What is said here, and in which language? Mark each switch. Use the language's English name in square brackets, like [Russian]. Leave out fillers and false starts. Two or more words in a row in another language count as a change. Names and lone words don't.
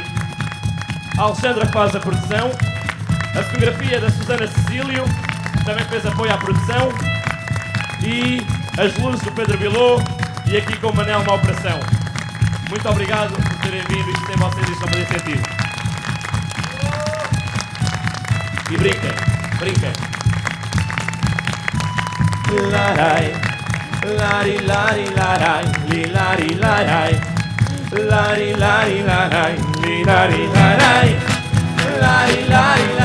[Portuguese] A Alexandra faz a produção. A fotografia da Susana Cecílio, também fez apoio à produção, e as luzes do Pedro Bilô, e aqui com o Manel na operação. Muito obrigado por terem vindo, isto tem vocês, isto não fazia sentido. E brinquem, brinquem. Larai, lari, lari, larai, li, lari, larai, lari, lari, larai, li, lari, larai, lari, lari.